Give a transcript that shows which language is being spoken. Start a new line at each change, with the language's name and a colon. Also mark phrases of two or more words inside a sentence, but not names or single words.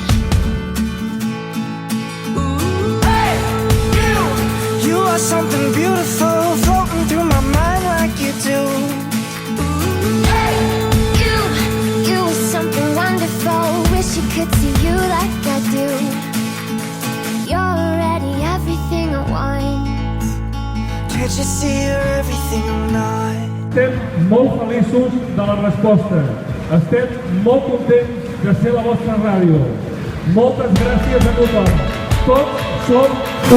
English: You are something beautiful, floating through my mind like you do. You are something wonderful. Wish you could see you like I do. You're already everything I want. Can't you see you're everything I'm not?
Catalan: Estem molt feliços de la resposta. Estem molt contents de ser la vostra ràdio. Moltes gràcies a tothom. Tots som u.